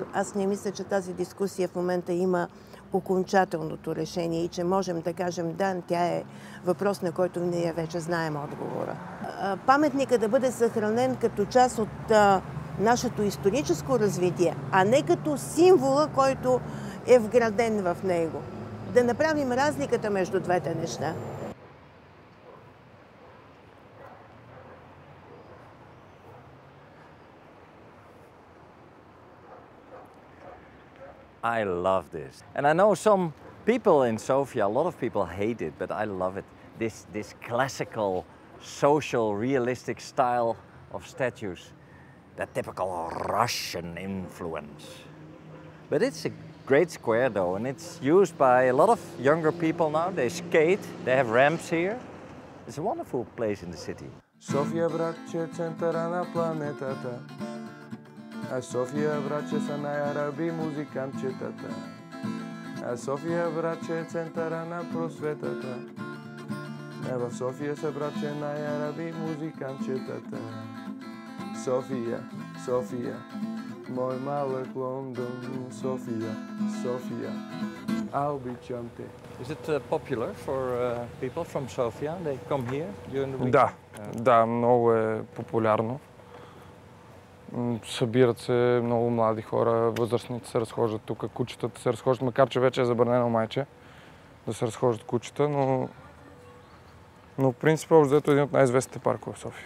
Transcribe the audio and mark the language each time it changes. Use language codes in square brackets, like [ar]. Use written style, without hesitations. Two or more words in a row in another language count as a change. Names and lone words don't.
[bg] Аз не мисля, че тази дискусия в момента има окончателното решение и че можем да кажем да, тя е въпрос, на който ние вече знаем отговора. Паметника да бъде съхранен като част от нашето историческо развитие, а не като символа, който е вграден в него. Да направим разликата между двете неща. [en] I love this. And I know some people in Sofia, a lot of people hate it, but I love it. This classical, social, realistic style of statues. That typical Russian influence. But it's a great square though, and it's used by a lot of younger people now. They skate, they have ramps here. It's a wonderful place in the city. [bg] София, братче, центъра на планетата. А София, братче, са най-араби музикантчетата. А София, братче, центъра на просветата. В София са, братче, най-араби музикантчетата. София, София, мой малък Лондон. София, София, аз обичам те. [en] Is it popular for people from Sofia? They come here during the week? [bg] Да, да, много е популярно. Събират се много млади хора, възрастните се разхождат тук, кучетата се разхождат, макар че вече е забранено майче да се разхождат кучета, но в принцип общо е един от най-известните паркове в София.